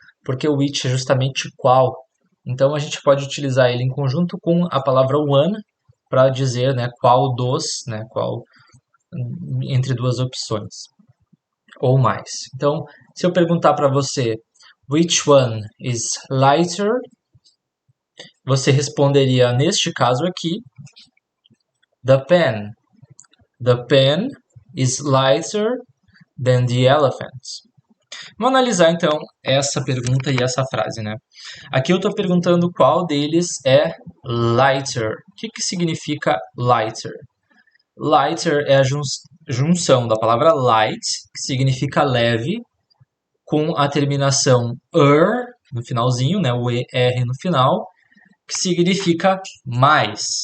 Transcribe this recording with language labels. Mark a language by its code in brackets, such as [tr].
[pt] Porque o which é justamente qual. Então a gente pode utilizar ele em conjunto com a palavra one para dizer, né, qual dos, né, qual entre duas opções ou mais. Então, se eu perguntar para você [en] which one is lighter, [pt] você responderia neste caso aqui [en] the pen. The pen is lighter than the elephant. [pt] Vamos analisar então essa pergunta e essa frase, né? Aqui eu estou perguntando qual deles é lighter. O que significa lighter? Lighter é a junção da palavra light, que significa leve, com a terminação no finalzinho, né, o ER no final, que significa mais.